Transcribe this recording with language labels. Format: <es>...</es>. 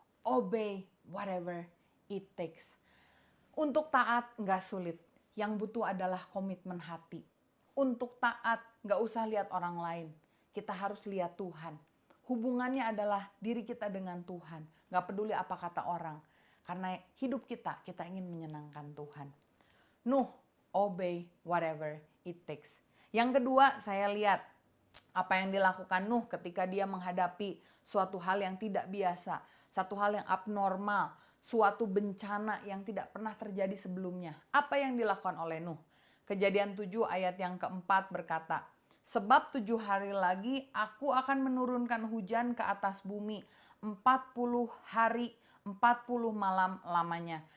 <en>Obey whatever it takes.</en> <id>Untuk taat nggak sulit. Yang butuh adalah komitmen hati. Untuk taat nggak usah lihat orang lain. Kita harus lihat Tuhan. Hubungannya adalah diri kita dengan Tuhan. Nggak peduli apa kata orang. Karena hidup kita ingin menyenangkan Tuhan.</id> <en>Nuh, obey whatever it takes.</en> <id>Yang kedua, saya lihat apa yang dilakukan Nuh ketika dia menghadapi suatu hal yang tidak biasa, satu hal yang abnormal, suatu bencana yang tidak pernah terjadi sebelumnya. Apa yang dilakukan oleh Nuh? Kejadian 7 ayat yang keempat berkata, sebab 7 hari lagi aku akan menurunkan hujan ke atas bumi 40 hari 40 malam lamanya.</id>